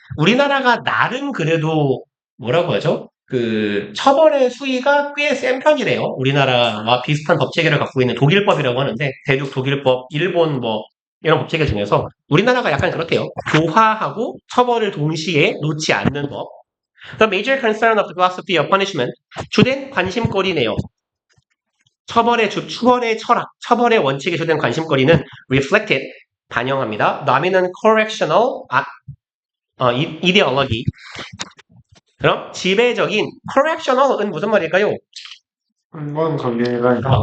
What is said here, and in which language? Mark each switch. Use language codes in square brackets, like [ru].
[ko] 우리나라가 나름 그래도 뭐라고 하죠? 그 처벌의 수위가 꽤 센 편이래요. 우리나라와 비슷한 법 체계를 갖고 있는 독일법이라고 하는데 대륙 독일법, 일본 뭐 이런 법 체계 중에서 우리나라가 약간 그렇대요. 교화하고 처벌을 동시에 놓지 않는 법. [en] The major concern of the philosophy of punishment [ko] 주된 관심거리네요. 처벌의 철학, 처벌의 원칙에 주된 관심거리는 reflected, 반영합니다. [en] dominant correctional, ideology. [ko] 그럼 지배적인 correctional은 무슨 말일까요? 한번 관계가 있다.